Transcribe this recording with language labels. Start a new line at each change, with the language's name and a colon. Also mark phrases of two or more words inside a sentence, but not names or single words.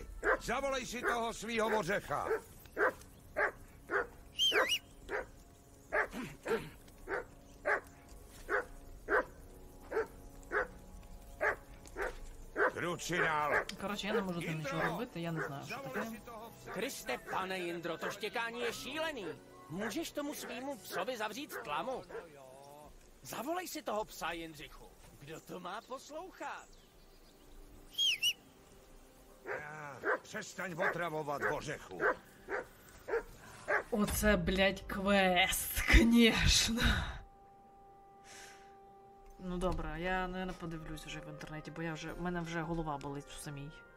Czech: Zavolej si toho svýho ořecha! Kručinál!
Ukrainian: Коротше, я не можу там нічого робити, я не знаю, що
Czech: Zavolej
Ukrainian: таке.
Czech: si toho psa! Kriste, pane Jindro, to štěkání je šílený. Můžeš tomu svýmu psovi zavřít tlamu? Zavolej si toho psa, Jindřichu. Kdo to má poslouchat? Přestaň otravovat ořechu.
Ukrainian: Оце, блядь, квест, конечно. Ну добре, я, наверное, подивлюсь вже в інтернеті, бо в мене вже голова болить у самій.